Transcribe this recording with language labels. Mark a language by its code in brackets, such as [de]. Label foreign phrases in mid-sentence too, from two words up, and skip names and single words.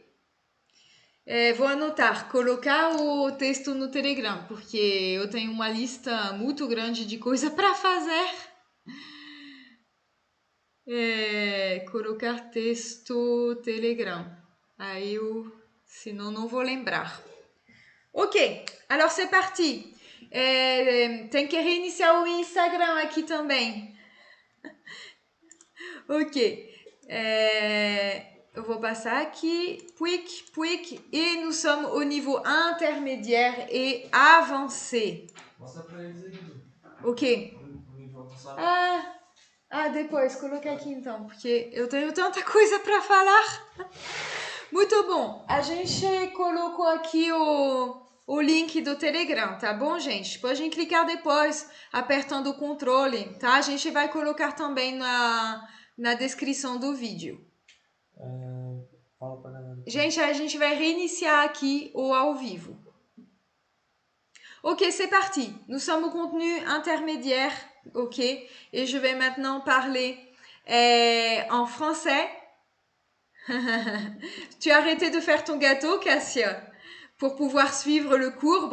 [pt] Vou anotar, colocar o texto no Telegram, porque eu tenho uma lista muito grande de coisa para fazer. Colocar texto Telegram. Aí senão não vou lembrar. [fr] Ok, alors c'est parti. [pt] Tem que reiniciar o Instagram aqui também. Ok. Eu vou passar aqui. Pouic. [fr] Et nous sommes au niveau intermédiaire et avancé. [pt] Mostra pra eles aí. Ok. Depois, coloquei aqui então, porque eu tenho tanta coisa para falar. Muito bom. A gente colocou aqui o link do Telegram, tá bom, gente? Podem clicar depois, apertando o controle, tá? A gente vai colocar também na descrição do vídeo. Fala pra galera. Gente, a gente vai reiniciar aqui o ao vivo. [fr] Ok, c'est parti. Nous sommes au contenu intermédiaire, ok? Et je vais maintenant parler Et en français, tu as arrêté de faire ton gâteau, Cassia, pour pouvoir suivre le cours.